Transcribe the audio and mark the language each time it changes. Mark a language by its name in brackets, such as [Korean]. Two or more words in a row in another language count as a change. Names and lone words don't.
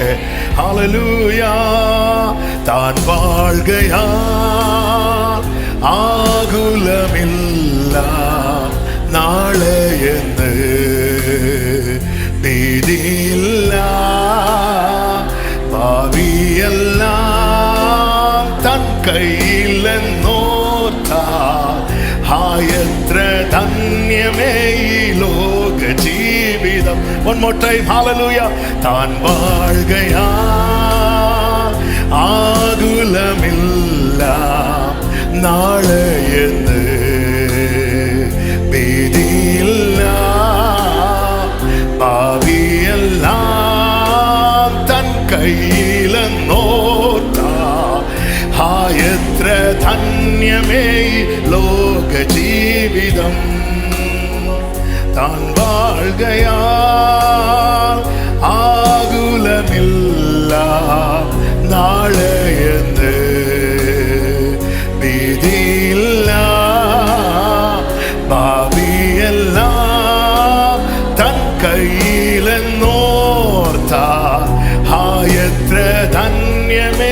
[Malayalam] ஹalleluya. താൻ വാഴ്കയാൽ ആകുലമില്ല നാളെയെന്ന് ഭീതിയില്ല ഭാവിയെല്ലാം തൻ കൈയിലെന്നോർത്താൽ எത്ര ധന്യമേ ഈ ലോക ജീവിതം. [English] one more time hallelujah. [Malayalam] താൻ വാഴ്കയാൽ ആകുലമില്ല നാളെയെന്ന് ഭീതിയില്ല ഭാവിയെല്ലാം തൻ കൈയിലെന്നോർത്താൽ எത്ര ധന്യമേ ലോക ജീവിതം. താൻ വാഴ്കയാൽ ആകുലമില്ല നാളെയെന്ന് ഭീതിയില്ല ഭാവിയെല്ലാം തൻ കൈയിലെന്നോർത്താൽ எത്ര ധന്യമേ.